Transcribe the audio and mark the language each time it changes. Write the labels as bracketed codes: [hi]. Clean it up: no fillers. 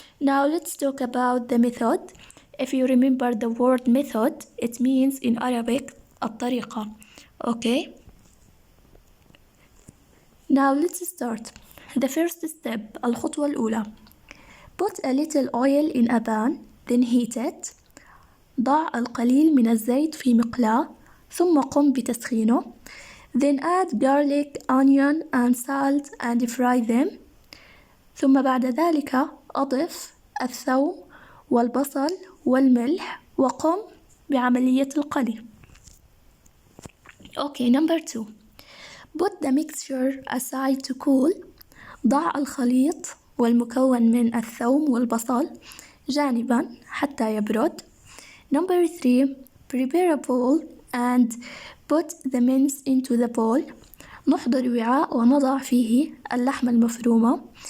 [en] Now let's talk about the method. If you remember the word method, it means in Arabic الطريقة. Okay? Now let's start. The first step, [ar] الخطوة الأولى. [en] Put a little oil in a pan, then heat it. [ar] ضع القليل من الزيت في مقلاة, ثم قم بتسخينه. [en] Then add garlic, onion and salt and fry them. [ar] ثم بعد ذلك أضف الثوم والبصل والملح وقم بعملية القلي. [en] Okay, number 2. Put the mixture aside to cool. [ar] ضع الخليط والمكون من الثوم والبصل جانبا حتى يبرد. [en] Number 3. Prepare a bowl and put the mince into the bowl. [ar] نحضر وعاء ونضع فيه اللحمة المفرومة.